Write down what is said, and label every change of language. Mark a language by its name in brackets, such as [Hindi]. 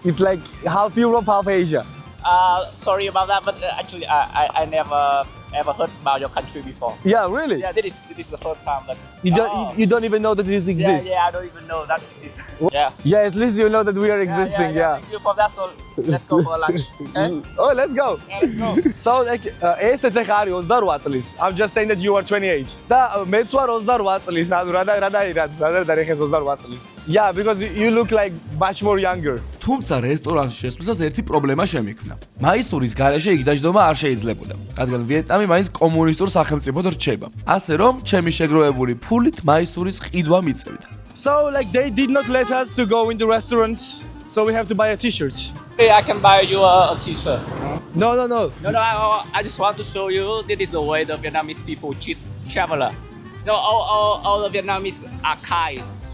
[English] It's like half Europe, half Asia. Sorry about that, but actually I never ever heard about your country before. Yeah, really? Yeah, this is the first time that You don't even know that this exists. Yeah, I don't even know that exists. Yeah. Yeah, at least you know that we are existing. Yeah. Thank you for that. So let's go for lunch. Okay? Oh, let's go. Yeah, let's go. So like [Georgian] ეს ეხა არის 28 წლის. [English] I'm just saying that you are 28. [Georgian] და მეც ვარ 28 წლის. ანუ რა ეხეს 28 წლის. [English] Yeah, because you look like much more younger. [Georgian] თუმცა რესტორანში შესვლისას ერთი პრობლემა შემიქმნა. მაისურის გარეშე იქ დაждობა არ შეიძლებოდა, რადგან ვიეტნამი მაინც კომუნისტურ სახელმწიფოდ რჩება. ასე რომ, ჩემი შეგროვებული ფულით მაისურის ყიდვა მიწევდა. [English] So like they did not let us to go in the restaurants, so we have to buy a t-shirt. Hey, I can buy you a t-shirt. No. No, I just want to show you this is the way the Vietnamese people treat traveler. No, all the Vietnamese are kind.